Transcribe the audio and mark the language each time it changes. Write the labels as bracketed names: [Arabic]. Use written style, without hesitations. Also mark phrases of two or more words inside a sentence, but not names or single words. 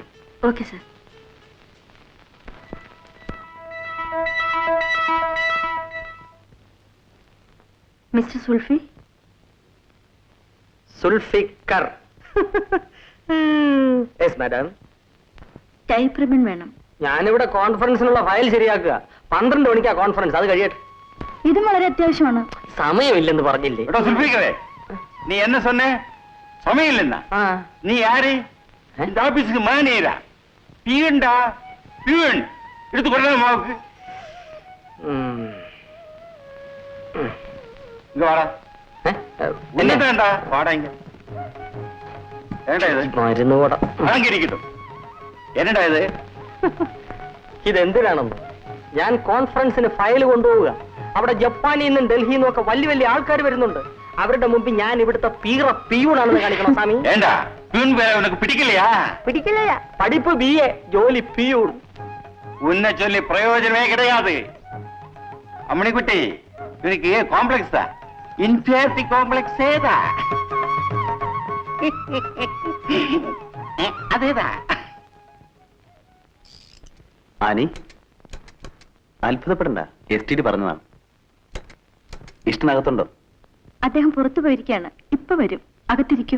[English] okay sir. [Malayalam] മിസ്റ്റർ സുൽഫി? സുൽഫിക്കർ. [English] yes madam. type ribbon [Malayalam] വേണം. ഞാനിവിടെ കോൺഫറൻസിനുള്ള ഫയൽ ശരിയാക്കുക. 12 മണിക്കാ കോൺഫറൻസ്, അത് കഴിയട്ടെ. ഇതും വളരെ അത്യാവശ്യമാണ്. സമയമില്ലെന്ന് പറഞ്ഞില്ലേ? [Tamil] நீ என்ன சொன்ன? சமையல் இல்லைன்னா நீ யாரு? இந்த ஆபீஸுக்கு மேனேஜரா? பியூன்டா, பியூன். எடுத்து கொண்டா மாவுக்கு. இங்க வாடா. என்னடா வாடா இங்க. என்னடா இது? [Malayalam] മരുന്ന് കൂട. അടങ്ങിയിരിക്കട്ടെ. [Tamil] என்னடா இது? [Malayalam] ഇതെന്തിനാണെന്ന്? ഞാൻ കോൺഫറൻസിന് ഫയൽ കൊണ്ടുപോവുക. അവിടെ ജപ്പാനിൽ നിന്നും ഡൽഹിയിൽ നിന്നും ഒക്കെ വലിയ വലിയ ആൾക്കാർ വരുന്നുണ്ട്. അവരുടെ മുമ്പിൽ ഞാൻ ഇവിടുത്തെ പിയൂണാണെന്ന് കാണിക്കണം സ്വാമി. [Tamil] ஏண்டா பியூன் வேலை உனக்கு பிடிக்கலையா? [Malayalam] പിടിക്കില്ല. പഠിപ്പ് BA, ജോലി പിയൂൺ. [Tamil] உன்னை சொல்லி பிரயோஜனமே கிடையாது. அம்மணிக்குட்டி, இவனுக்கு காம்ப்ளெக்ஸ் தான். [English] inferiority complex ஏதா? [Malayalam] അതേതാ? ആനി, അത്ഭുതപ്പെടണ്ട. STD പറഞ്ഞതാണ്. ഇഷ്ടനകത്തുണ്ടോ? അദ്ദേഹം പുറത്തു പോയിരിക്കുകയാണ്. ഇപ്പൊ വരും. അകത്തിരിക്കൂ.